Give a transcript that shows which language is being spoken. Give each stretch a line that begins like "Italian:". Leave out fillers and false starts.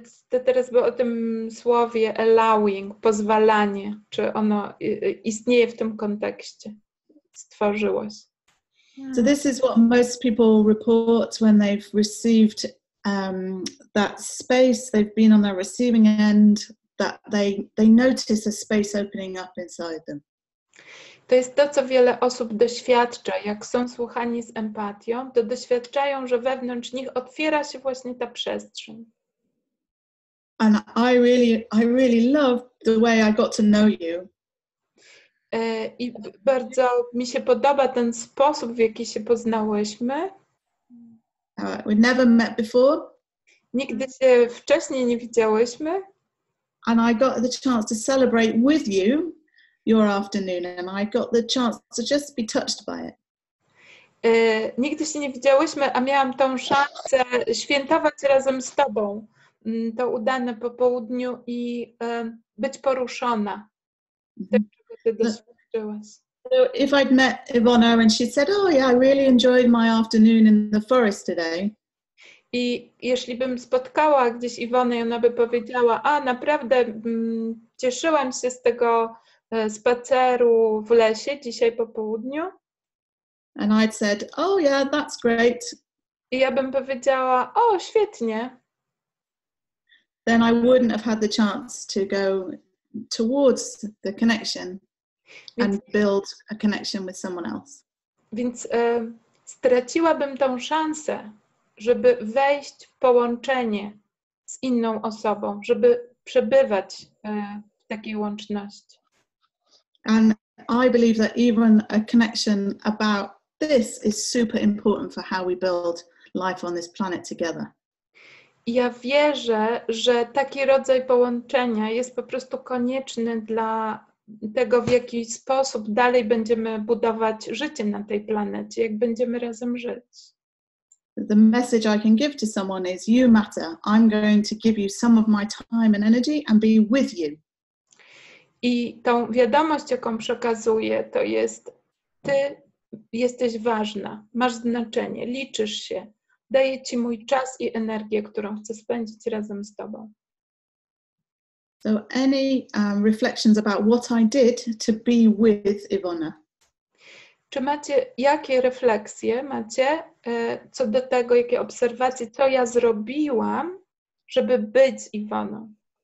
Polish: To teraz było o tym słowie allowing, pozwalanie, czy ono istnieje w tym kontekście, stworzyło się.
English: So this is what most people report when they've received that space, they've been on the receiving end, that they notice a space opening up inside them.
Polish: To jest to, co wiele osób doświadcza. Jak są słuchani z empatią, to doświadczają, że wewnątrz nich otwiera się właśnie ta przestrzeń.
English: And I really love the way I got to know you.
Polish: I bardzo mi się podoba ten sposób, w jaki się poznałyśmy.
English: We never met before.
Polish: Nigdy się wcześniej nie widziałyśmy.
English: And I got the chance to celebrate with you your afternoon, and I got the chance to just be touched by it.
Polish: Nigdy się nie widziałyśmy, a miałam tą szansę świętować razem z Tobą to udane po południu i być poruszona tym, czego Ty doświadczyłaś.
English: So if I'd met Iwona and she said, oh yeah, I really enjoyed my afternoon in the forest today.
Polish: I jeśli bym spotkała gdzieś Iwonę i ona by powiedziała, a naprawdę cieszyłam się z tego spaceru w lesie dzisiaj po południu.
English: And I'd said, oh yeah, that's great.
Polish: I ja bym powiedziała, o świetnie.
English: Then I wouldn't have had the chance to go towards the connection and build a connection with someone else.
Polish: Więc straciłabym tą szansę, żeby wejść w połączenie z inną osobą, żeby przebywać w takiej łączności.
English: And I believe that even a connection about this is super important for how we build life on this planet together.
Polish: I ja wierzę, że taki rodzaj połączenia jest po prostu konieczny dla tego, w jaki sposób dalej będziemy budować życie na tej planecie, jak będziemy razem żyć.
English: The message I can give to someone is, you matter. I'm going to give you some of my time and energy and be with you.
Polish: I tą wiadomość, jaką przekazuję, to jest, Ty jesteś ważna, masz znaczenie, liczysz się, daję Ci mój czas i energię, którą chcę spędzić razem z Tobą.
English: So any reflections about what I did to be with Iwona?
Polish: Czy macie, jakie refleksje macie co do tego, jakie obserwacje, co ja zrobiłam, żeby być z Iwoną?